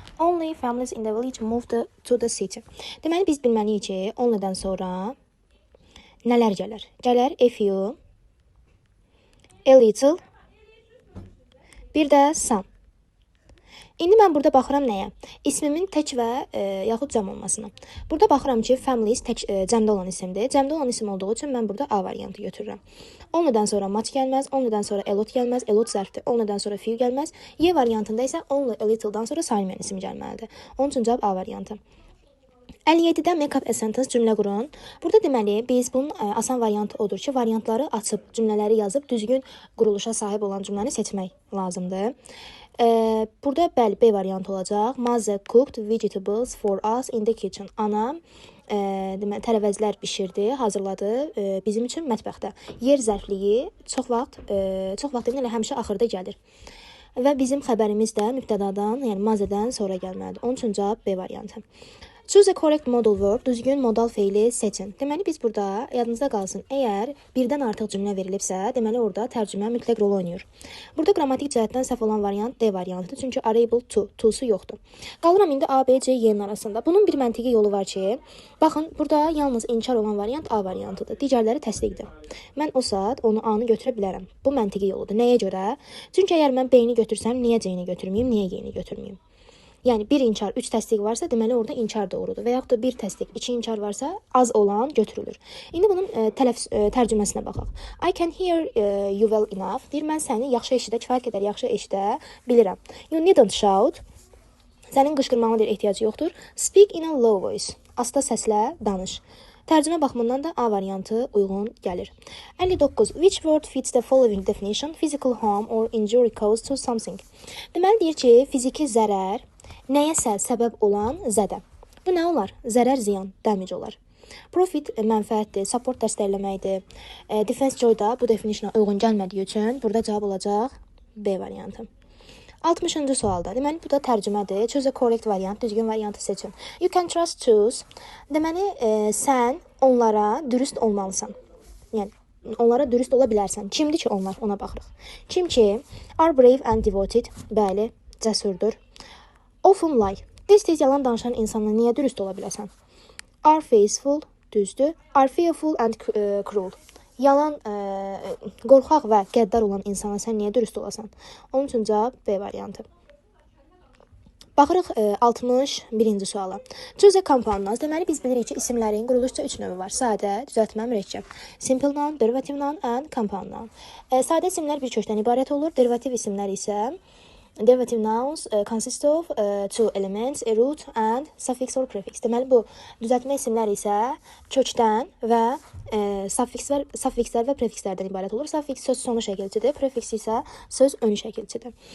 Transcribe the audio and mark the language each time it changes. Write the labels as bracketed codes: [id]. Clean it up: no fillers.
[en] Only families in the village moved to the city. [az] Deməli, biz bilməliyik ki, only'dən sonra nələr gələr? Gələr [en] a few, a little, [az] bir də some. İndi mən burada baxıram nəyə? İsmimin tək və yaxud cəm olmasına. Burada baxıram ki, families tək cəmdə olan isimdir. Cəmdə olan isim olduğu üçün mən burada A variantı götürürəm. Only'dən sonra much gəlməz, only'dən sonra a lot gəlməz, a lot zərfdir. Only'dən sonra few gəlməz. Y variantında isə only, a little'dan sonra saymayan isim gəlməlidir. Onun üçün cavab A variantı. 57-də [en] make up a sentence [az] cümlə qurun. Burada deməli biz bunun asan variantı odur ki, variantları açıb cümlələri yazıb düzgün quruluşa sahib olan cümləni seçmək lazımdır. Burada bəli B variantı olacaq. [en] Mother cooked vegetables for us in the kitchen. [az] Anam deməli tərəvəzlər bişirdi, hazırladı bizim üçün mətbəxdə. Yer zərfliyi çox vaxt elə həmişə axırda gəlir. Və bizim xəbərimiz də mübtədadan, yəni motherdən sonra gəlməlidir. Onun üçün cavab B variantı. [en] Choose a correct modal verb, [az] düzgün modal feili seçin. Deməli biz burada yadınızda qalsın, əgər birdən artıq cümlə verilibsə, deməli orada tərcümə mütləq rol oynayır. Burada qrammatik cəhətdən səhv olan variant D variantıdır, çünki are able to, to-su yoxdur. Qalıram indi A, B, C, Y-nin arasında. Bunun bir məntiqi yolu var ki, baxın, burada yalnız inkar olan variant A variantıdır, digərləri təsdiqdir. Mən o saat onu A-nı götürə bilərəm. Bu məntiqi yoludur. Nəyə görə? Çünki əgər mən B-ni götürsəm, niyə C-ni götürməyim, niyə Y-ni götürməyim? Yəni 1 inkar, 3 təsdiq varsa, deməli orada inkar doğrudur. Və yaxud da 1 təsdiq, 2 inkar varsa, az olan götürülür. İndi bunun tərcüməsinə baxaq. [en] I can hear you well enough. [az] Deyir, mən səni yaxşı eşidə, kifayət qədər yaxşı eşidə bilirəm. [en] You needn't shout. [az] Sənin qışqırmağına deyir, ehtiyacı yoxdur. [en] Speak in a low voice. [az] Asta səslə danış. Tərcümə baxımından da A variantı uyğun gəlir. 59. [en] Which word fits the following definition? Physical harm or injury caused to something. [az] Deməli deyir ki, fiziki zərər nəyəsə səbəb olan zədə. Bu nə olar? Zərər, ziyan, damage olar. Profit mənfəətdir, support dəstəkləməkdir. Defense joy da bu definitiona uyğun gəlmədiyi üçün burada cavab olacaq B variantı. 60-cı sualda. Deməli bu da tərcümədir. [en] Choose a correct variant, [az] düzgün variantı seçin. [en] You can trust choose. [az] Deməli sən onlara dürüst olmalısan. Yəni onlara dürüst ola bilərsən. Kimdir ki onlar? Ona baxırıq. Kim ki [en] are brave and devoted. [az] Bəli, cəsurdur. [en] Often lie. [az] Tez-tez yalan danışan insanla niyə dürüst ola biləsən? [en] Are faithful, [az] düzdür. [en] Are fearful and cruel. [az] Yalan, qorxaq və qəddar olan insana sən niyə dürüst olasan? Onun üçün cavab B variantı. Baxırıq 61-ci suala. [en] Choose a compound nouns. [az] Deməli biz bilirik ki, isimlərin quruluşca 3 növü var. Sadə, düzəltmə, mürəkkəb. [en] Simple noun, derivative noun and compound noun. [az] Sadə isimlər bir kökdən ibarət olur. Derivativ isimlər isə [en] derivative nouns consist of two elements, a root and suffix or prefix. [az] Deməli bu düzəltmə isimlər isə kökdən və suffikslər və prefikslərdən ibarət olur. Suffix söz sonu şəkilçidir, prefix isə söz önü şəkilçidir.